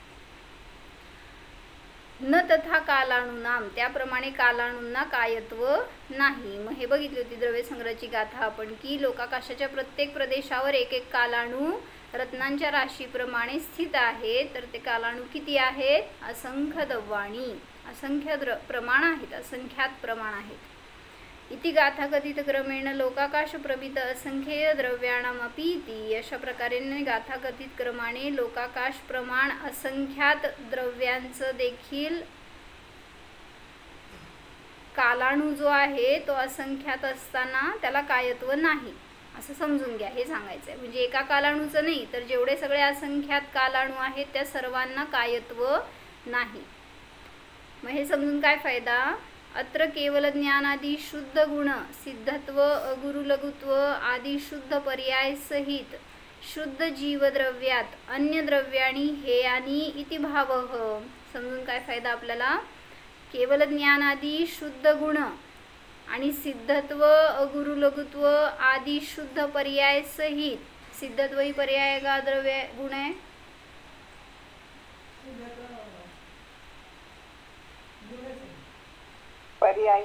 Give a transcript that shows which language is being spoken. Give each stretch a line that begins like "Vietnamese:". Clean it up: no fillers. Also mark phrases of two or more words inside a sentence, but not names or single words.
Sanskrit: न तथा कालाणुनाम,
Marathi: त्याप्रमाणे कालाणूंना कायत्व नाही. मग हे बघितली होती द्रव्य संग्रहाची गाथा आपण, की लोकाकाशाच्या प्रत्येक प्रदेशावर एक एक कालाणू रत्नांच्या राशीप्रमाणे स्थित आहे, तर ते कालाणू किती आहेत? असंख्य द्रव्याणी, असंख्य प्रमाण आहेत, असंख्यात प्रमाण आहेत.
Sanskrit: इति गाथा कथित क्रमेण लोकाकाश प्रभित असंख्य द्रव्याणामपि इति.
Marathi: अशा प्रकारे गाथा कथित क्रमाने लोकाकाश प्रमाण असंख्यात द्रव्यांचं देखील कालाणू जो आहे तो असंख्यात असताना त्याला कायत्व नाही असं समजून घ्या. हे सांगायचं आहे. म्हणजे एका कालाणूचं नाही, तर जेवढे सगळे असंख्यात कालाणू आहेत त्या सर्वांना कायत्व नाही. मग हे समजून काय फायदा?
Sanskrit: अत्र केवल ज्ञानादी शुद्ध गुण सिद्धत्व अगुरु लघुत्व आदी शुद्ध पर्याय सहित शुद्ध जीवद्रव्यात अन्य द्रव्याणी हेयानी इति भावः.
Marathi: समजून काय फायदा आपल्याला? केवल ज्ञानादी शुद्ध गुण आणि सिद्धत्व अगुरु लघुत्व आदी शुद्ध पर्याय सहित. सिद्धत्व ही पर्याय का द्रव्य गुण आहे? पर्याय.